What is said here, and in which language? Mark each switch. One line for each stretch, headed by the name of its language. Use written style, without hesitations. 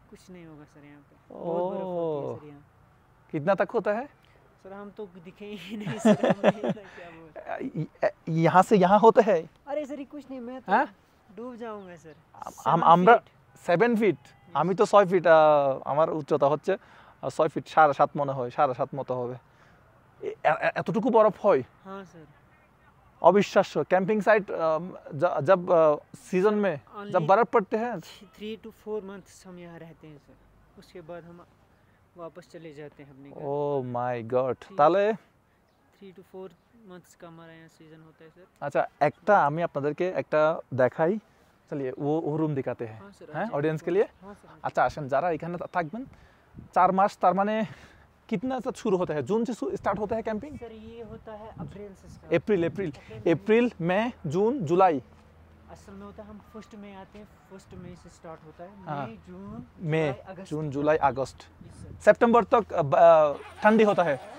Hindi: कुछ नहीं होगा सर यहाँ पे, बहुत बर्फ होती है सर यहाँ। कितना तक होता है? सर हम तो दिखे ही नहीं सर, हमें इतना क्या बोल। यहाँ से यहाँ होता है? अरे सर ये कुछ नहीं, मैं तो
Bangla: হ্যাঁ
Hindi: डूब जाऊंगा सर।
Bangla: আমরা 7 ফিট, আমি তো 6 ফিট, আমার উচ্চতা হচ্ছে 6 ফিট 7.5 মনে হয়, 7.5 মতো হবে। এতটুকু বরফ হয়?
Hindi: हाँ सर। अविश्वास्य। कैंपिंग साइट जब सीजन में जब बर्फ पड़ते हैं
English: 3 to 4 months
Hindi: हम यहाँ रहते हैं सर, उसके बाद हम वापस चले जाते हैं अपने घर।
English: Oh my God.
Bangla: তাহলে
English: 3 to 4 months
Hindi: का हमारा यहाँ सीजन होता है सर।
Bangla: আচ্ছা একটা আমি আপনাদেরকে একটা দেখাই,
Hindi: চলিए वो रूम दिखाते हैं हाँ सर, हैं अच्छा, ऑडियंस के लिए। हाँ सर।
Bangla: আচ্ছা আসেন, যারা এখানে থাকবেন 4 মাস, তার মানে
Hindi: कितना से शुरू होता है? जून से स्टार्ट होता है कैंपिंग? सर ये होता है अप्रैल से स्टार्ट। अप्रैल मई जून जुलाई। असल में होता है हम फर्स्ट में आते हैं, फर्स्ट मई से स्टार्ट होता है। हाँ। मई मई जून जुलाई अगस्त
English: Yes, sir।
Hindi: सितंबर तक ठंडी होता है।